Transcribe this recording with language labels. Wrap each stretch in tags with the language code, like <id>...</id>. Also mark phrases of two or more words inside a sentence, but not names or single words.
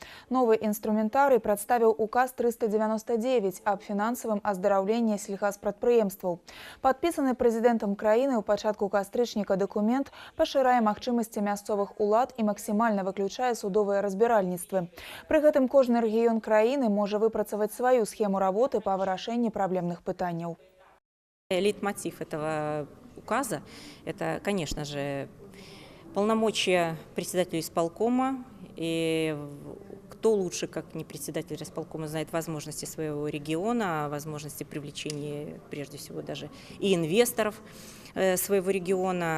<be>Новы інструментарый прадставіў указ 399 аб фінансавым аздараўленні сельхазпрадпрыемстваў. Падпісаны прэзідэнтам краіны ў пачатку кастрычніка дакумент пашырае магчымасці мясцовых улад і максімальна выключае судовыя разбіральніцтвы. Пры гэтым кожны рэгіён краіны можа выпрацаваць сваю схему работы па вырашэнні праблемных пытанняў.</be> <ru>Лейтмотив этого указа – это, конечно же, полномочия председателя исполкома. И кто лучше, как не председатель исполкома, знает возможности своего региона, возможности привлечения, прежде всего, даже и инвесторов своего региона.</ru>